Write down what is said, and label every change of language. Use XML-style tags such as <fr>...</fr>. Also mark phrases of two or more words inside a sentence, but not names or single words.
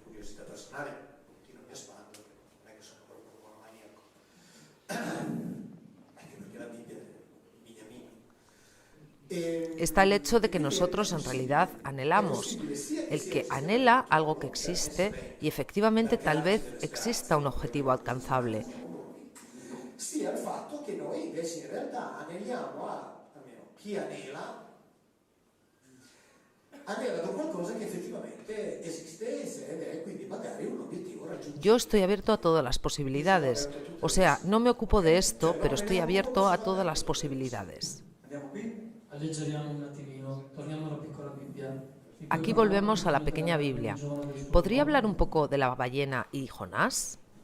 <es>Está el hecho de que nosotros en realidad anhelamos. El que anhela algo que existe y efectivamente tal vez exista un objetivo alcanzable.</es> <it>Sia il fatto che noi invece in realtà aneliamo almeno chi anela da qualcosa che effettivamente esiste ed è quindi magari un obiettivo raggiunto.</it> <es>Yo estoy abierto a todas las posibilidades. O sea, no me ocupo de esto, pero estoy abierto a todas las posibilidades. Aquí volvemos a la pequeña Biblia. ¿Podría hablar un poco de la ballena y Jonás?</es>